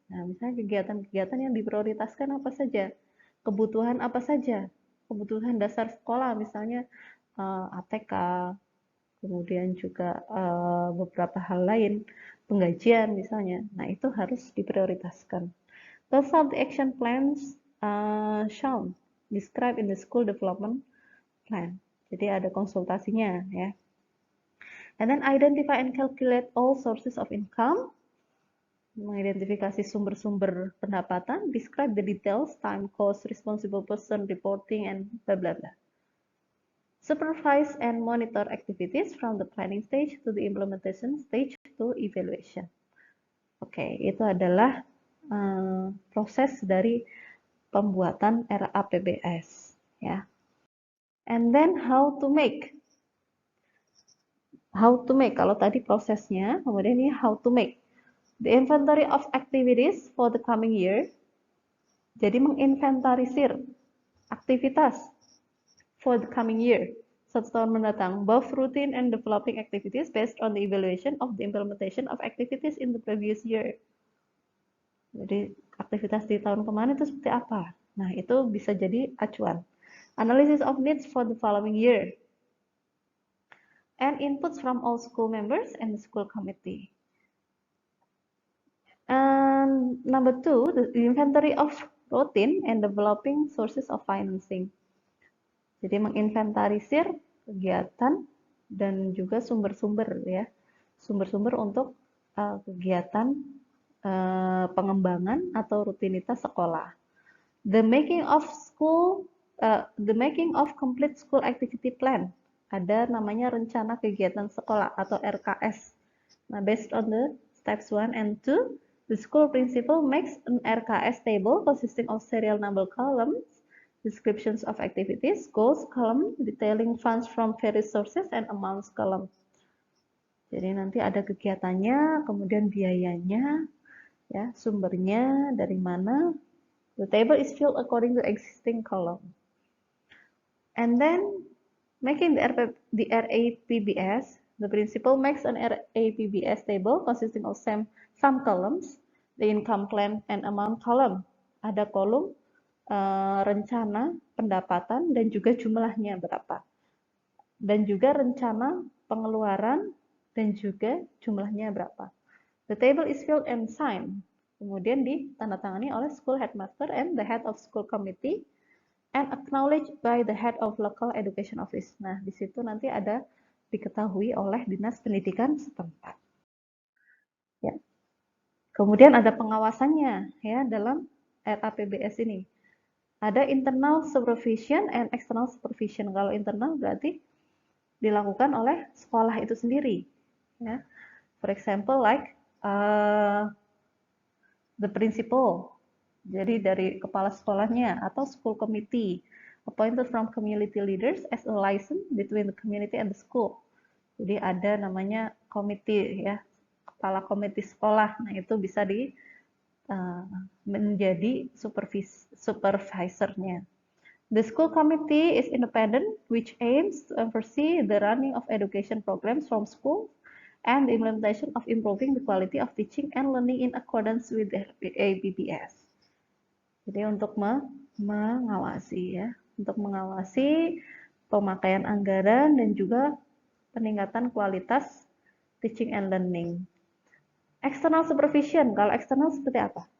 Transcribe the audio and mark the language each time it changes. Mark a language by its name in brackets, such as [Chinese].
[Indonesian] Nah, misalnya kegiatan-kegiatan yang diprioritaskan apa saja? Kebutuhan apa saja? Kebutuhan dasar sekolah, misalnya ATK, kemudian juga beberapa hal lain, penggajian misalnya. Nah, itu harus diprioritaskan. [English] Consult the action plans shown, described in the school development plan. [Indonesian] Jadi ada konsultasinya ya. [English] And then identify and calculate all sources of income. [Indonesian] Mengidentifikasi sumber-sumber pendapatan, [English] describe the details, time, cost, responsible person, reporting, and blah blah blah. Supervise and monitor activities from the planning stage to the implementation stage to evaluation. [Indonesian] Oke, itu adalah proses dari pembuatan RAPBS ya. [English] And then how to make. [Indonesian] Kalau tadi prosesnya, kemudian ini [English] how to make. The inventory of activities for the coming year. [Indonesian] Jadi menginventarisir aktivitas [English] for the coming year. [Indonesian] 1 tahun mendatang. [English] Both routine and developing activities based on the evaluation of the implementation of activities in the previous year. [Indonesian] Jadi aktivitas di tahun kemarin itu seperti apa? Nah, itu bisa jadi acuan. [English] Analysis of needs for the following year. And inputs from all school members and the school committee. And number 2, the inventory of routine and developing sources of financing. [Indonesian] Jadi menginventarisir kegiatan dan juga sumber-sumber ya. Sumber-sumber untuk kegiatan pengembangan atau rutinitas sekolah. [English] The making of complete school activity plan. [Indonesian] Ada namanya rencana kegiatan sekolah atau RKS. [English] Nah, based on the steps 1 and 2, the school principal makes an RKS table consisting of serial number columns, descriptions of activities, goals column, detailing funds from various sources, and amounts column. [Indonesian] Jadi nanti ada kegiatannya, kemudian biayanya, ya, sumbernya dari mana. [English] The table is filled according to existing column. And then making the RAPBS, the principal makes an RAPBS table consisting of some columns, the income plan and amount column. [Indonesian] Ada kolom rencana pendapatan dan juga jumlahnya berapa. Dan juga rencana pengeluaran dan juga jumlahnya berapa. [English] The table is filled and signed. [Indonesian] Kemudian ditandatangani oleh [English] school headmaster and the head of school committee and acknowledged by the head of local education office. [Indonesian] Nah, di situ nanti ada diketahui oleh dinas pendidikan setempat. Ya. Kemudian ada pengawasannya ya dalam RAPBS ini. Ada [English] internal supervision and external supervision. [Indonesian] Kalau internal berarti dilakukan oleh sekolah itu sendiri. [English] Ya. For example, like the principal. [Indonesian] Jadi dari kepala sekolahnya atau [English] school committee appointed from community leaders as a liaison between the community and the school. [Indonesian] Jadi ada namanya komite ya, kepala komite sekolah. Nah, itu bisa menjadi supervisornya. [English] The school committee is independent, which aims to oversee the running of education programs from school and the implementation of improving the quality of teaching and learning in accordance with the RAPBS. [Indonesian] Jadi untuk mengawasi ya, untuk mengawasi pemakaian anggaran dan juga peningkatan kualitas [English] teaching and learning. External supervision, [Indonesian] kalau eksternal seperti apa?